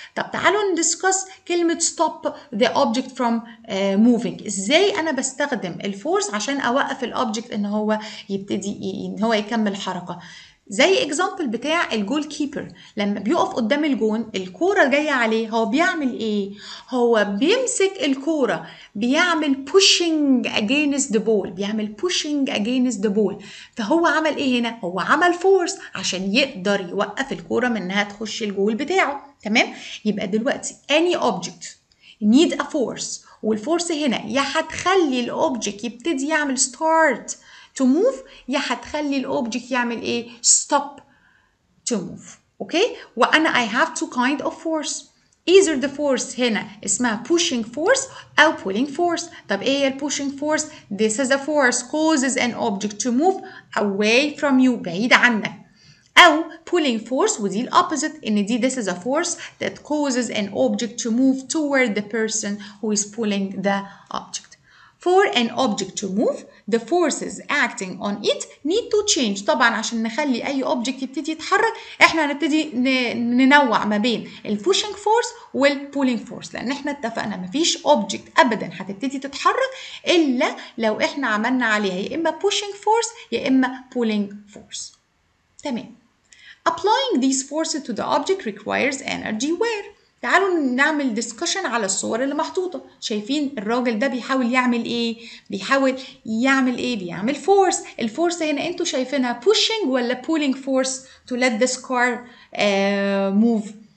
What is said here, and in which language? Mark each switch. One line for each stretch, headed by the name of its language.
Arabic: طب تعالوا ندسكس كلمة
English: stop the object from moving.
Arabic: إزاي أنا بستخدم الفورس عشان أوقف الأوبجكت إن هو يبتدي إن هو يكمل حركة. زي اكزامبل بتاع الجول كيبر لما بيقف قدام الجون الكوره جايه عليه هو بيعمل ايه؟ هو بيمسك الكوره بيعمل
English: pushing against the ball
Arabic: بيعمل pushing against the ball فهو عمل ايه هنا؟ هو عمل فورس عشان يقدر يوقف الكوره من انها تخش الجول بتاعه. تمام؟ يبقى دلوقتي
English: any object need a force
Arabic: والفورس هنا يا هتخلي الاوبجكت يبتدي يعمل
English: start to move
Arabic: يا هتخلي الاوبجكت يعمل ايه
English: stop to move.
Arabic: اوكي وانا
English: I have two kind of force either the force
Arabic: هنا اسمها
English: pushing force او pulling force.
Arabic: طب ايه هي
English: pushing force؟ this is a force causes an object to move away from you
Arabic: بعيد عنك أو
English: pulling force
Arabic: ودي الأوبوزيت إن دي
English: this is a force that causes an object to move toward the person who is pulling the object. For an object to move, the forces acting on it need to change.
Arabic: طبعا عشان نخلي أي object يبتدي يتحرك إحنا هنبتدي ننوع ما بين pushing force pulling force لأن إحنا اتفقنا مفيش object أبدا هتبتدي تتحرك إلا لو إحنا عملنا عليها يا إما pushing force يا إما pulling force.
English: تمام. Applying these forces to the object requires energy where.
Arabic: تعالوا نعمل discussion على الصور اللي محطوطة. شايفين الراجل ده بيحاول يعمل ايه؟ بيعمل force. الفورس هنا انتوا شايفينها pushing ولا pulling force
English: to let this car move.